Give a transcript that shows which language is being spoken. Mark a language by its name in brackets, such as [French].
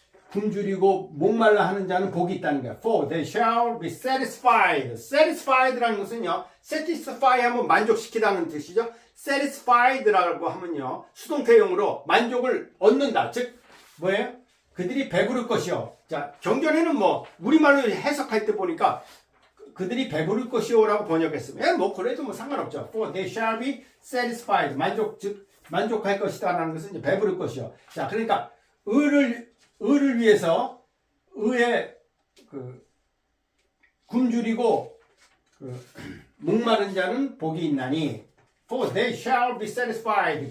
[Korean] 굶주리고 목말라 하는 자는 복이 있다는 거야. [English] For they shall be satisfied. [Korean] satisfied라는 것은요, satisfy 하면 만족시키다는 뜻이죠. satisfied라고 하면요, 수동태용으로 만족을 얻는다. 즉, 뭐예요? 그들이 배부를 것이요. 자, 경전에는 뭐, 우리말로 해석할 때 보니까 그들이 배부를 것이요라고 번역했으면, 뭐, 그래도 뭐 상관없죠. [English] For they shall be satisfied. [Korean] 만족할 것이다라는 것은 이제 배부를 것이요. 자, 그러니까, 의를 위해서, 의에, 굶주리고, 목마른 자는 복이 있나니, [English] For they shall be satisfied.